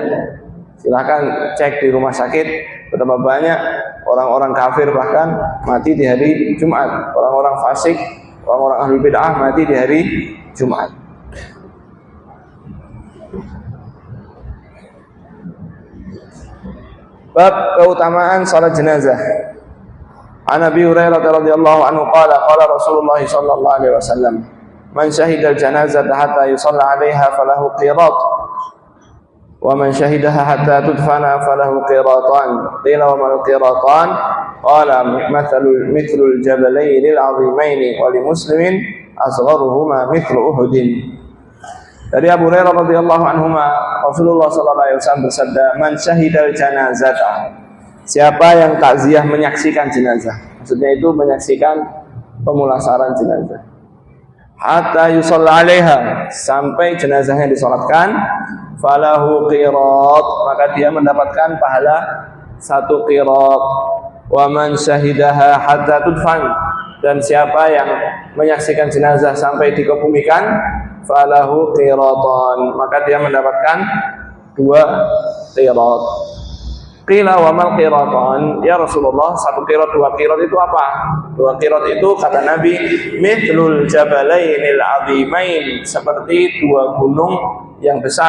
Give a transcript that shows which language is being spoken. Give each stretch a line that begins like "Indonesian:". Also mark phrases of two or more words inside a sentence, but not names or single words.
Indonesian: Silahkan cek di rumah sakit, betapa banyak orang-orang kafir bahkan mati di hari Jumat, orang-orang fasik, orang-orang ahli bid'ah mati di hari Jumat. Bab keutamaan salat jenazah.
Arabic: عن أبي هريرة رضي الله عنه قال رسول الله صلى الله عليه وسلم من شهد الجنازة حتى يصلى عليها فله قيراط ومن شهدها حتى تدفن فله قيراطان." قيل وما القيراطان? قال مثل الجبلين العظيمين ولمسلمين أصغرهما مثل أحد.
Indonesian: Dari Abu Hurairah
Arabic: رضي الله عنه,
Indonesian: Rasulullah
Arabic: صلى الله عليه وسلم
Indonesian: bersabda,
Arabic: "من شهد الجنازة."
Indonesian: Siapa yang takziah menyaksikan jenazah. Maksudnya itu menyaksikan pemulasaran jenazah.
Arabic: حتى يصلى عليها,
Indonesian: sampai jenazahnya disalatkan,
Arabic: فله قيراط,
Indonesian: maka dia mendapatkan pahala 1 qirat.
Arabic: ومن شهدها حتى تدفن,
Indonesian: dan siapa yang menyaksikan jenazah sampai dikebumikan,
Arabic: فله قيراطان,
Indonesian: maka dia mendapatkan 2 qirat.
Arabic: قيل وما القيراطان يا رسول الله,
Indonesian: 1 qirat 2 qirat itu apa? 2 qirat itu kata Nabi,
Arabic: مثل الجبلين العظيمين,
Indonesian: seperti 2 gunung yang besar.